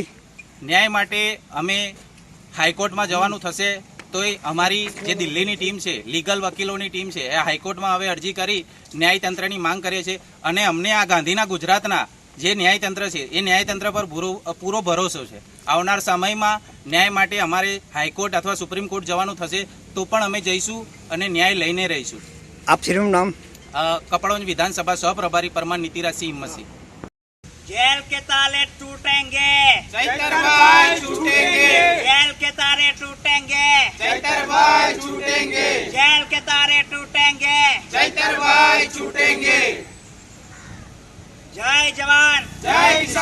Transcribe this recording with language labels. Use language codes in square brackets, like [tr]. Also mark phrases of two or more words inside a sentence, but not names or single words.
[gu] ન્યાય માટે અમે હાઈકોર્ટમાં જવાનું થશે તો એ અમારી જે દિલ્હીની ટીમ છે, લીગલ વકીલોની ટીમ છે, એ હાઈકોર્ટમાં હવે અરજી કરી ન્યાયતંત્રની માંગ કરીએ છીએ અને અમને આ ગાંધીના ગુજરાતના જે ન્યાયતંત્ર છે એ ન્યાયતંત્ર પર પૂરો ભરોસો છે। આવનાર સમયમાં ન્યાય માટે અમારે હાઈકોર્ટ અથવા સુપ્રીમ કોર્ટ જવાનું થશે તો પણ અમે જઈશું અને ન્યાય લઈને રહીશું। આપ શ્રીનું નામ? કપડવંજ વિધાનસભા સહપ્રભારી પરમાર નીતિરાજસિંહ હિંમતસિંહ। [hi] जेल के ताले टूटेंगे, चैतरभाई छूटेंगे, जेल के तारे टूटेंगे, चैतरभाई छूटेंगे, जेल के तारे टूटेंगे, चैतरभाई छूटेंगे। जय जवान, जय किसान।